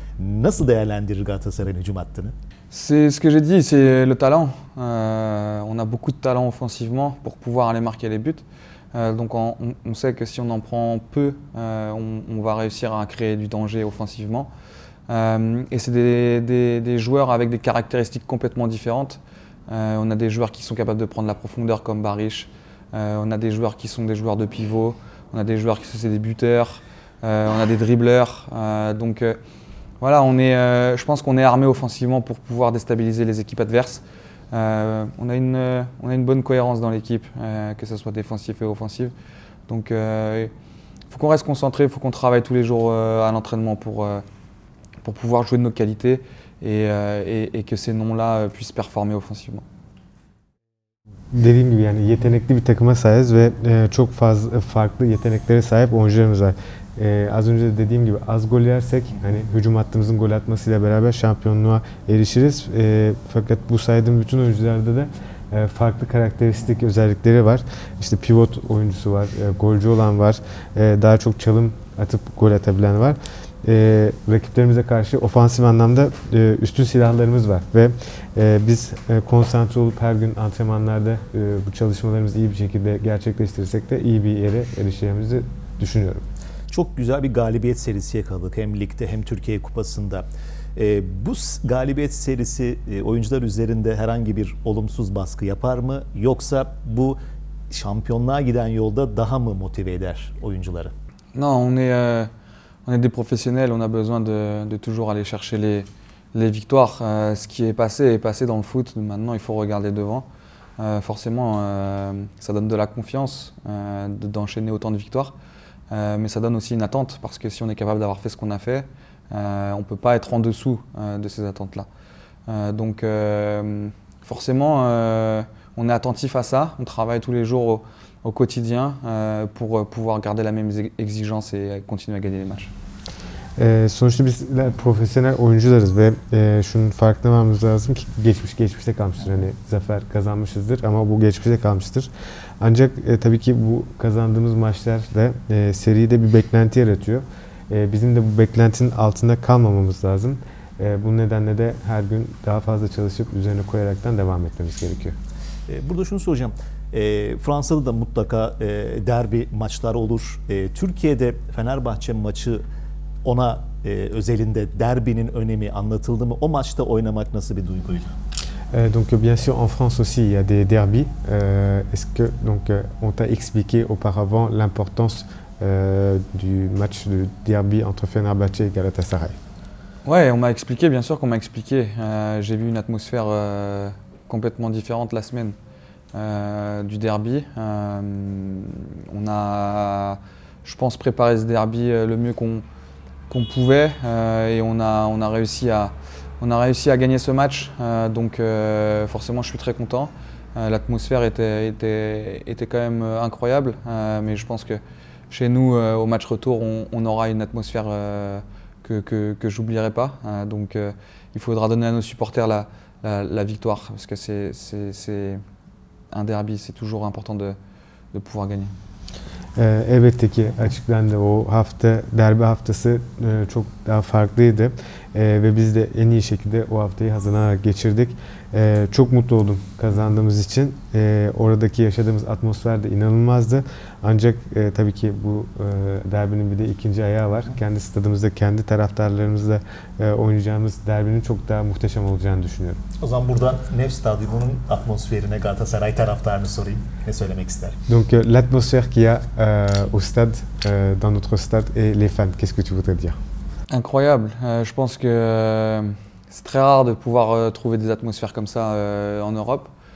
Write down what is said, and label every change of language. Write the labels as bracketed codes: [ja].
[tr] Nasıl değerlendirir Galatasaray'ın hücum hattını? [fr] C'est ce que j'ai dit, c'est le talent. On a beaucoup de talent offensivement pour pouvoir aller marquer les buts. Donc on sait que si on en prend peu, on va réussir à créer du danger offensivement. Et c'est des joueurs avec des caractéristiques complètement différentes. On a des joueurs qui sont capables de prendre la profondeur comme Barış. On a des joueurs qui sont des joueurs de pivot. On a des joueurs qui sont des buteurs. On a des dribbleurs. Donc Voilà, je pense qu'on est armé offensivement pour pouvoir déstabiliser les équipes adverses. On a une bonne cohérence dans l'équipe, que ce soit défensif et offensif. Donc il faut qu'on reste concentré, il faut qu'on travaille tous les jours à l'entraînement pour pouvoir jouer de nos qualités et que ces noms-là puissent performer offensivement. [tr] Dediğim gibi yani yetenekli bir takıma sahibiz ve çok fazla farklı yeteneklere sahip oyuncularımız var. Az önce de dediğim gibi az gol yersek hani hücum hattımızın gol atmasıyla beraber şampiyonluğa erişiriz. Fakat bu saydığım bütün oyuncularda da farklı karakteristik özellikleri var. İşte pivot oyuncusu var, golcü olan var, daha çok çalım atıp gol atabilen var. Rakiplerimize karşı ofansif anlamda üstün silahlarımız var ve biz konsantre olup her gün antrenmanlarda bu çalışmalarımızı iyi bir şekilde gerçekleştirirsek de iyi bir yere erişeceğimizi düşünüyorum. Çok güzel bir galibiyet serisi yakaladık hem ligde hem Türkiye Kupası'nda. Bu galibiyet serisi oyuncular üzerinde herhangi bir olumsuz baskı yapar mı? Yoksa bu şampiyonluğa giden yolda daha mı motive eder oyuncuları? [fr] Non, on est des professionnels, on a besoin de toujours aller chercher les victoires. Ce qui est passé dans le foot. Maintenant, il faut regarder devant. Forcément, ça donne de la confiance d'enchaîner autant de victoires. Mais ça donne aussi une attente parce que si on est capable d'avoir fait ce qu'on a fait, on ne peut pas être en dessous de ces attentes-là. Donc forcément, on est attentif à ça, on travaille tous les jours au quotidien pour pouvoir garder la même exigence et continuer à gagner les matchs. [tr] Sonuçta bizler profesyonel oyuncularız ve şunun farkına varmamız lazım ki geçmişte kalmıştır. Hani zafer kazanmışızdır ama bu geçmişte kalmıştır. Ancak tabii ki bu kazandığımız maçlar da seride bir beklenti yaratıyor. Bizim de bu beklentinin altında kalmamamız lazım. Bu nedenle de her gün daha fazla çalışıp üzerine koyaraktan devam etmemiz gerekiyor. Burada şunu soracağım. Fransa'da da mutlaka derbi maçları olur. Türkiye'de Fenerbahçe maçı ona özelinde derbinin önemi anlatıldı mı? O maçta oynamak nasıl bir duyguydu? [fr] Donc bien sûr en France aussi il y a des derbys. Est-ce que donc on t'a expliqué auparavant l'importance du match de derby entre Fenerbahçe et Galatasaray? Ouais, on m'a expliqué, bien sûr qu'on m'a expliqué. J'ai vu une atmosphère complètement différente la semaine du derby. On a, je pense, préparé ce derby le mieux qu'on pouvait et on a réussi à gagner ce match. Donc forcément, je suis très content. L'atmosphère était quand même incroyable, mais je pense que chez nous, au match retour, on aura une atmosphère que j'oublierai pas. Donc il faudra donner à nos supporters la victoire, parce que c'est un derby, c'est toujours important de pouvoir gagner. [tr] Elbette ki açıklandı, o hafta derbi haftası çok daha farklıydı ve biz de en iyi şekilde o haftayı hazırlanarak geçirdik. Çok mutlu oldum kazandığımız için. Oradaki yaşadığımız atmosfer de inanılmazdı. Ancak tabii ki bu derbinin bir de ikinci ayağı var. Kendi stadımızda, kendi taraftarlarımızla oynayacağımız derbinin çok daha muhteşem olacağını düşünüyorum. O zaman buradan Nef Stadyumu'nun atmosferine Galatasaray taraftarını sorayım. Ne söylemek ister? [fr] Donc l'atmosphère qu'il y a au stade, dans notre stade et les fans, qu'est-ce que tu voudrais dire? Incroyable. Je pense que c'est très rare de pouvoir trouver des atmosphères comme ça en Europe.